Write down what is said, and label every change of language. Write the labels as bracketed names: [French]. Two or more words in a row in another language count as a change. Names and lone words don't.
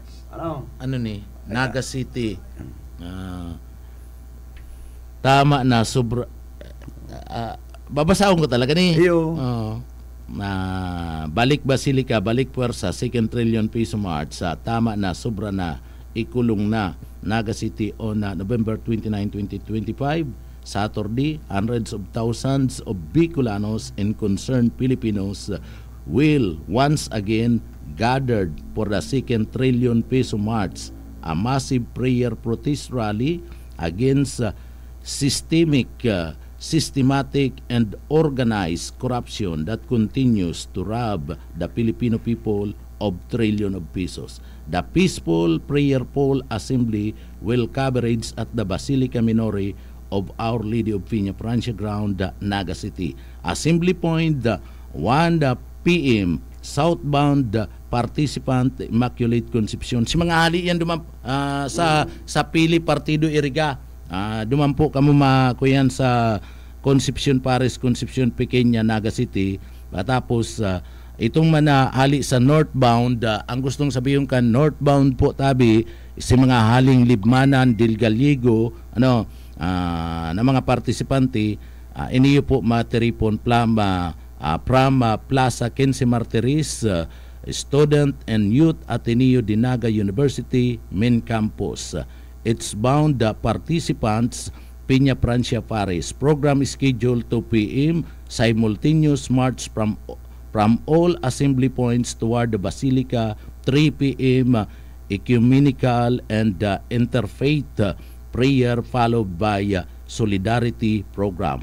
[Bikol] Ano ni? Naga City. [Filipino] Tama na sobra. [Bikol] Babasaon ko talaga ni. [Filipino] Balik Basilica, balik puwersa, 2 [English] trillion peso march [Filipino] sa tama na sobra na ikulong na Naga City [English] on November [Filipino] 29, 2025. [English] Saturday, hundreds of thousands of Bicolanos and concerned Filipinos will once again gathered for the 2 trillion peso march, a massive prayer protest rally against systematic and organized corruption that continues to rob the Filipino people of trillion of pesos. The peaceful prayerful assembly will coverage at the Basilica Minore of Our Lady of Piña Francia Ground, Naga City. Assembly point 1 p.m. southbound participant Immaculate Concepcion. [Bikol] Si mga hali yan sa Pili Partido Iriga. Duman po kamo makuyan sa Concepcion Paris, Concepcion Pequeña, Naga City. Tapos itong manahali sa northbound, ang gustong sabihin kan northbound po tabi si mga haling Libmanan, Del Gallego, na mga partisipante, iniyo po materipon from Plaza 15 Martires, Student and Youth Ateneo de Naga University main campus. [English] It's bound the participants Piña Francia Paris. Program scheduled 2 p.m. Simultaneous march from all assembly points toward the Basilica. 3 p.m. Ecumenical and interfaith prayer followed by solidarity program.